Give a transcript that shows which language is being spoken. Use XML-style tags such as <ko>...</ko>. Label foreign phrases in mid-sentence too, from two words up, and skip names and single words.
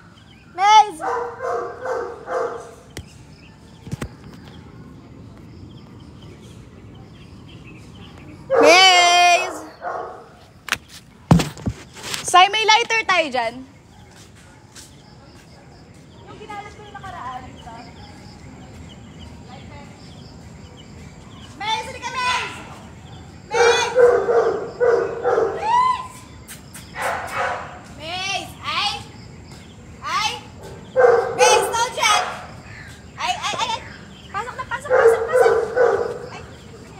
<tl>Say, may lighter tayo dyan. Yung ginalat ko yung nakaraan. Lighter. Maze, hindi ka Maze! Maze! Ay! Maze, no dyan! Ay! Pasok na! Ay! Ayan.</tl>